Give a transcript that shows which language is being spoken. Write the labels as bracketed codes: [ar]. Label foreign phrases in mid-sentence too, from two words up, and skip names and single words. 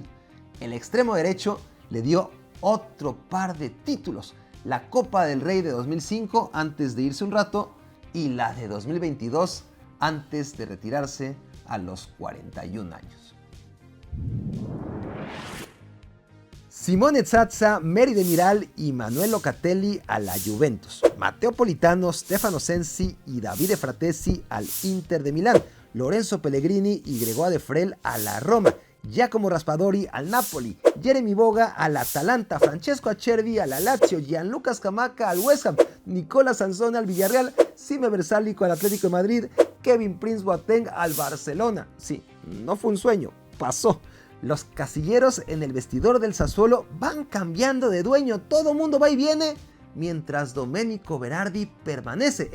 [es] El extremo derecho le dio otro par de títulos, la Copa del Rey de 2005 antes de irse un rato y la de 2022 antes de retirarse a los 41 años. Simone Zaza, Mary Demiral y Manuel Locatelli a la Juventus. Matteo Politano, Stefano Sensi y Davide Fratesi al Inter de Milán. Lorenzo Pellegrini y Gregoire de Frel a la Roma. Giacomo Raspadori al Napoli. Jeremy Boga al Atalanta. Francesco Acerbi a la Lazio. Gianluca Scamacca al West Ham. Nicola Sansone al Villarreal. Sime Versálico al Atlético de Madrid. Kevin Prince Boateng al Barcelona. Sí, no fue un sueño, pasó. Los casilleros en el vestidor del Sassuolo van cambiando de dueño, todo mundo va y viene, mientras Domenico Berardi permanece.